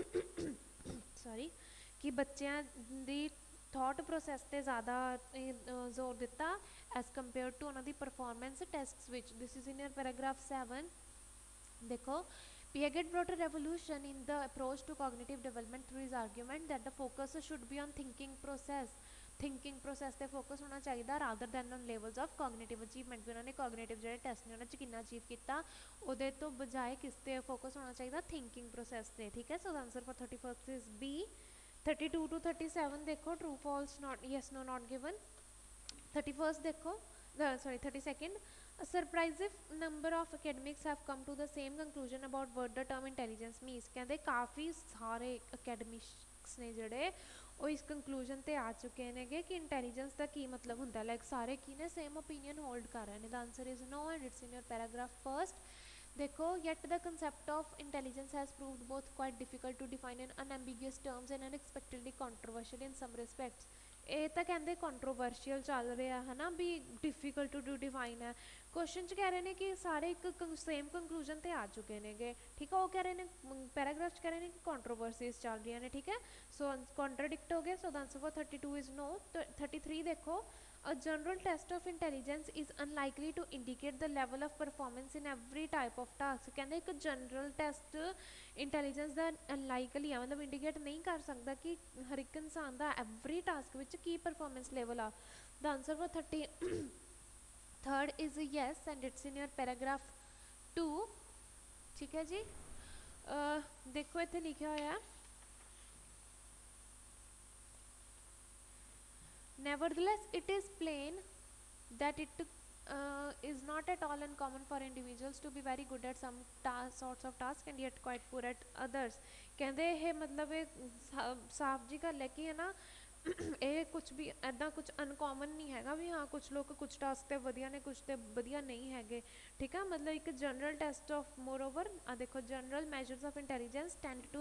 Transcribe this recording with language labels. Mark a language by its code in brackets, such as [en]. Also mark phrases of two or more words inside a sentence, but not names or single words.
[pa] ਸੌਰੀ ਕਿ ਬੱਚਿਆਂ ਦੀ [en] thought process [pa] ਤੇ ਜ਼ਿਆਦਾ ਜ਼ੋਰ ਦਿੱਤਾ [en] as compare to [pa] ਉਹਨਾਂ ਦੀ [en] performance tests [pa] ਵਿੱਚ [en] this is in your paragraph 7 देखो Piaget brought a revolution in the approach to cognitive development through his argument that the focus should be on thinking process [pa] ਤੇ focus ਹੋਣਾ ਚਾਹੀਦਾ [en] rather than on levels of cognitive achievement [pa] ਵੀ ਉਹਨਾਂ ਨੇ cognitive ਜਿਹੜੇ ਟੈਸਟ ਨੇ ਉਹਨਾਂ 'ਚ ਕਿੰਨਾ ਅਚੀਵ ਕੀਤਾ ਉਹਦੇ ਤੋਂ ਬਜਾਏ ਕਿਸ ਤੇ focus ਹੋਣਾ ਚਾਹੀਦਾ [en] thinking process [pa] ਤੇ ਠੀਕ ਹੈ [en] so the answer for 31st is B 32 to 37 ਦੇਖੋ true false not yes no not given [pa] 31st देखो [en] sorry 32nd a surprising number of academics have come to the same conclusion about what the term intelligence means [pa] ਕਹਿੰਦੇ ਕਾਫੀ ਸਾਰੇ academics ਨੇ ਜਿਹੜੇ ਉਹ ਇਸ conclusion ਤੇ ਆ ਚੁੱਕੇ ਨੇਗੇ ਕਿ intelligence ਦਾ ਕੀ ਮਤਲਬ ਹੁੰਦਾ ਲਾਈਕ ਸਾਰੇ ਕੀ ਨੇ [en] same opinion hold [pa] ਕਰ ਰਹੇ ਨੇ [en] the answer is no and it's in your paragraph first देखो yet the concept of intelligence has proved both quite difficult to define in unambiguous terms and unexpectedly controversial in some respects [pa] ਇਹ ਤਾਂ ਕਹਿੰਦੇ ਕੰਟਰੋਵਰਸ਼ੀਅਲ ਚੱਲ ਰਿਹਾ ਹੈ ਨਾ ਵੀ [en] difficult to define [pa] ਹੈ ਕੁਐਸਚਨ 'ਚ ਕਹਿ ਰਹੇ ਨੇ ਕਿ ਸਾਰੇ ਇੱਕ [en] same conclusion [pa] 'ਤੇ ਆ ਚੁੱਕੇ ਨੇਗੇ ਠੀਕ ਆ ਉਹ ਕਹਿ ਰਹੇ ਨੇ ਪੈਰਾਗ੍ਰਾਫ 'ਚ ਕਹਿ ਰਹੇ ਨੇ ਕਿ ਕੰਟਰੋਵਰਸੀਜ਼ ਚੱਲ ਰਹੀਆਂ ਨੇ ਠੀਕ ਹੈ ਸੋ ਕੰਟਰਾਡਿਕਟ ਹੋ ਗਏ [en] so the answer for 32 is no [pa] 33 ਦੇਖੋ [en] A general test of intelligence is unlikely to indicate the level of performance in every type of task [pa] ਕਹਿੰਦੇ ਇੱਕ [en] general test intelligence [pa] ਦਾ ਅਨਲਾਈਕਲੀ ਆ ਮਤਲਬ ਇੰਡੀਕੇਟ ਨਹੀਂ ਕਰ ਸਕਦਾ ਕਿ ਹਰ ਇੱਕ ਇਨਸਾਨ ਦਾ [en] every task [pa] ਵਿੱਚ ਕੀ [en] performance level [pa] ਆ [en] the answer for 33rd is yes and it's in your paragraph 2 [pa] ਠੀਕ ਹੈ ਜੀ ਦੇਖੋ ਇੱਥੇ ਲਿਖਿਆ ਹੋਇਆ [en] Nevertheless, it is plain that it is not at all uncommon for individuals to be very good at some sorts of tasks and yet quite poor at others. [pa] ਕਹਿੰਦੇ ਇਹ ਮਤਲਬ ਇਹ ਸਾਫ ਜੀ ਗੱਲ ਹੈ ਕਿ ਹੈ ਨਾ ਇਹ ਕੁਛ ਵੀ ਇੱਦਾਂ ਕੁਛ ਅਨਕੋਮਨ ਨਹੀਂ ਹੈਗਾ ਵੀ ਹਾਂ ਕੁਛ ਲੋਕ ਕੁਛ ਟਾਸਕ 'ਤੇ ਵਧੀਆ ਨੇ ਕੁਛ 'ਤੇ ਵਧੀਆ ਨਹੀਂ ਹੈਗੇ ਠੀਕ ਆ ਮਤਲਬ ਇੱਕ [en] general test of more over [pa] ਆ ਦੇਖੋ [en] general measures of intelligence tend to